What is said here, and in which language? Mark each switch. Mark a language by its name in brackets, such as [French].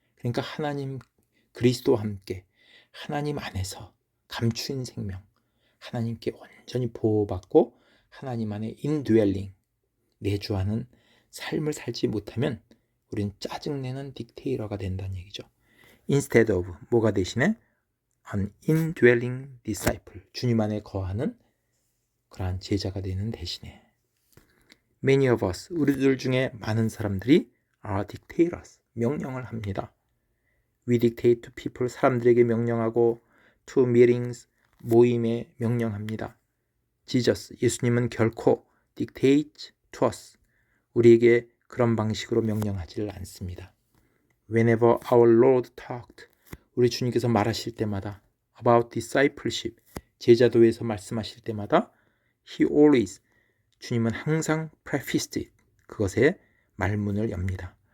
[Korean] 그러니까 그리스도와 함께 하나님 안에서 감추인 생명, 하나님께 온전히 보호받고 하나님 안에 indwelling, 내주하는 삶을 살지 못하면 우리는 짜증내는 딕테이터가 된다는 얘기죠. [English] Instead of, [Korean] 뭐가 대신에? [English] An indwelling disciple, [Korean] 주님 안에 거하는 그러한 제자가 되는 대신에 [English] Many of us, [Korean] 우리들 중에 많은 사람들이 [English] are dictators, [Korean] 명령을 합니다. [English] We dictate to people, [Korean] 사람들에게 명령하고 [English] to meetings, [Korean] 모임에 명령합니다. Jesus, 예수님은 결코 [English] dictate to us, [Korean] 우리에게 그런 방식으로 명령하지를 않습니다. [English] Whenever our Lord talked, [Korean] 우리 주님께서 말하실 때마다 [English] about discipleship, [Korean] 제자도에서 말씀하실 때마다 [English] He always, [Korean] 주님은 항상 [English] prefaced it, [Korean] 그것에 말문을 엽니다.